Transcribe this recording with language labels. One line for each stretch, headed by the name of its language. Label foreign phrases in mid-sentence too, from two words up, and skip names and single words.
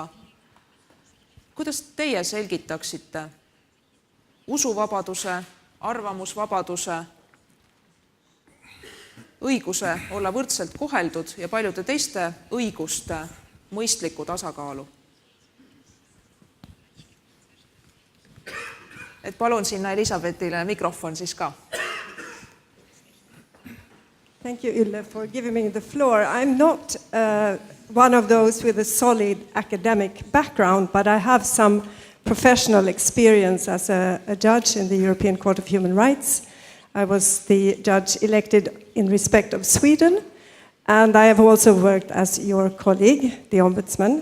Estonian: Kuidas teie selgitaksite usuvabaduse, arvamusvabaduse, õiguse olla võrdselt koheldud ja paljude teiste õiguste mõistlikku tasakaalu? Et palun sinna Elisabethile mikrofon siis ka.
English: Thank you, Yle, for giving me the floor. I'm not one of those with a solid academic background, but I have some professional experience as a judge in the European Court of Human Rights. I was the judge elected in respect of Sweden, And I have also worked as your colleague, the Ombudsman.